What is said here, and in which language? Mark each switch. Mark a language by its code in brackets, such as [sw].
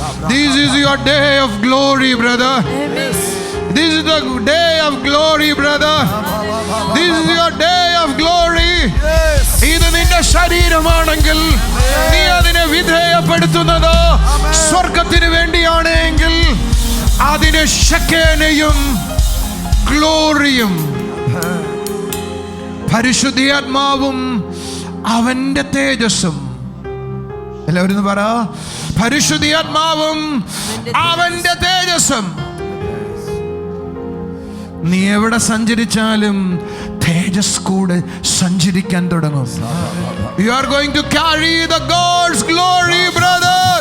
[en] This is your day of glory, brother. This is the day of glory, brother. This is your day of glory. [ml] ഇത് നിന്റെ ശരീരമാണെങ്കിൽ നീ അതിനെ വിധേയപ്പെടുത്തുന്നത് സ്വർഗത്തിന് വേണ്ടിയാണ് എങ്കിൽ അതിനെ ശക്കേനയും ഗ്ലോറിയും പരിശുദ്ധാത്മാവും അവന്റെ തേജസ്സും. എല്ലാവരും പറ, പരിശുദ്ധാത്മാവും അവന്റെ തേജസ്സും. നീ എവിടെ സഞ്ചരിച്ചാലും തേജസ് കൂടെ സഞ്ചരിക്കാൻ തുടങ്ങും. [en] You are going to carry the God's glory, brother.